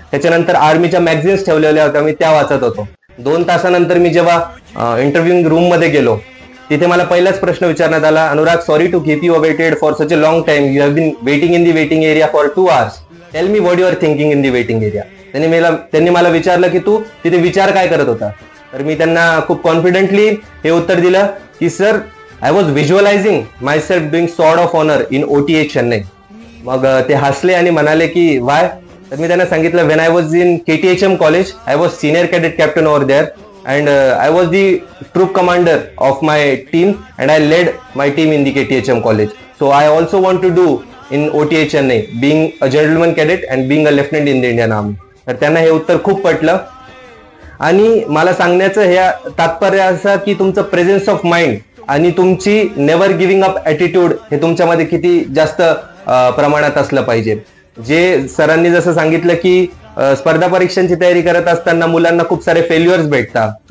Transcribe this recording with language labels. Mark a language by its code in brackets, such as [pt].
[mr] त्याच्यानंतर आर्मीच्या मॅगझिन्स ठेवलेल्या होत्या, मी त्या वाचत होतो. 2 तासानंतर मी जेव्हा इंटरव्ह्यू रूम मध्ये गेलो तिथे मला पहिलाच प्रश्न विचारण्यात आला, [en] Anurag, sorry to keep you awaited for such a long time, you have been waiting in the waiting area for 2 hours, tell me what you are thinking in the waiting area. [mr] त्यांनी मला विचारलं की तू तिथे विचार काय करत होता. तर मी त्यांना खूप कॉन्फिडेंटली हे उत्तर दिलं की sir, [en] I was visualizing myself doing sword of honour in OTA Chennai. [mr] मग ते हसले आणि म्हणाले की वाय. तर मी त्यांना सांगितलं, [en] When I was in KTHM college I was senior cadet captain over there and I was the troop commander of my team and I led my team in the KTHM college. So I also want to do in OTA Chennai, being a gentleman cadet and being a lieutenant in the Indian Army. [mr] तर त्यांना हे उत्तर खूप पटलं. आणि मला सांगण्याचं हे तात्पर्य असं की तुमचं प्रेझेन्स ऑफ माइंड आणि तुमची नेव्हर गिव्हिंग अप ॲटिट्यूड हे तुमच्यामध्ये किती जास्त प्रमाणात असलं पाहिजे. जे सरांनी जसं सांगितलं की स्पर्धा परीक्षांची तयारी करत असताना मुलांना खूप सारे फेल्युअर्स भेटतात.